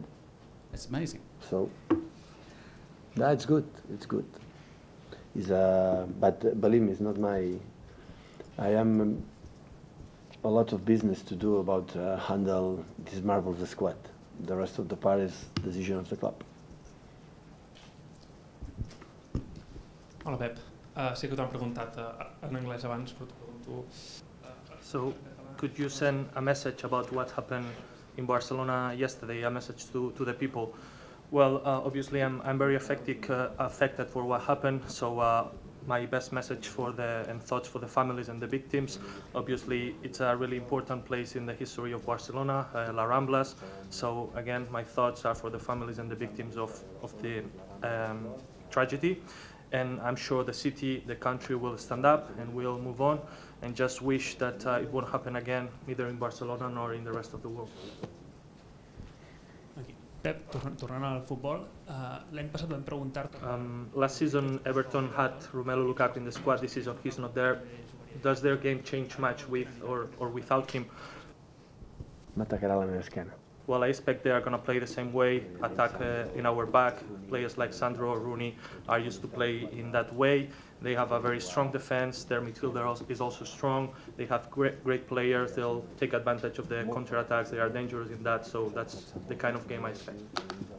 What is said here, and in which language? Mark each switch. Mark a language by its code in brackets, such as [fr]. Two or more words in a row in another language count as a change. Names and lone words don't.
[en] It's amazing. So, no, it's good. It's good. But believe me, it's not my. I am a lot of business to do about handle this marvelous squad. The rest of the part is decision of the club. [ca] Hola, Pep. Sí que t'han preguntat en anglès abans, però t'ho pregunto. [en] So, could you send a message about what happened in Barcelona yesterday, a message to the people? Well, obviously I'm very affected for what happened, so my best message and thoughts for the families and the victims. Obviously, it's a really important place in the history of Barcelona, La Ramblas. So again, my thoughts are for the families and the victims of the tragedy. And I'm sure the city, the country will stand up and will move on, and just wish that it won't happen again, neither in Barcelona nor in the rest of the world. [ca] Aquí. Pep, tornant al futbol, l'any passat vam preguntar-te... [en] Last season, Everton had Romelu Lukaku in the squad. This season, he's not there. Does their game change much with or without him? [ca] M'atacarà la meva esquena. [en] Well, I expect they are going to play the same way, attack in our back. Players like Sandro or Rooney are used to play in that way. They have a very strong defense. Their midfielder is also strong. They have great players. They'll take advantage of the counter-attacks. They are dangerous in that, so that's the kind of game I expect.